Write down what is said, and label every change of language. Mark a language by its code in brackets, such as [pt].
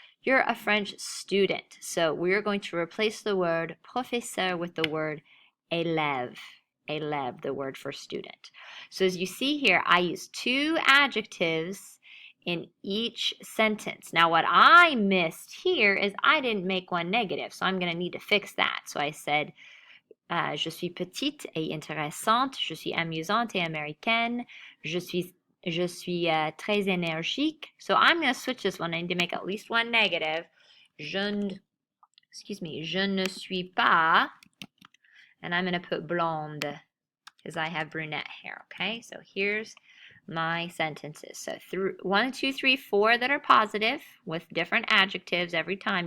[en] You're a French student. So we're going to replace the word professeur with the word élève. Élève, the word for student. So as you see here, I use 2 adjectives in each sentence. Now what I missed here is I didn't make one negative, so I'm going to need to fix that. So I said, [fr] je suis petite et intéressante, je suis amusante et américaine, je suis très énergique. [en] So I'm going to switch this one. I need to make at least one negative. [fr] Je ne suis pas, [en] and I'm going to put blonde because I have brunette hair, okay? So here's my sentences. So 1, 2, 3, 4 that are positive with different adjectives every time.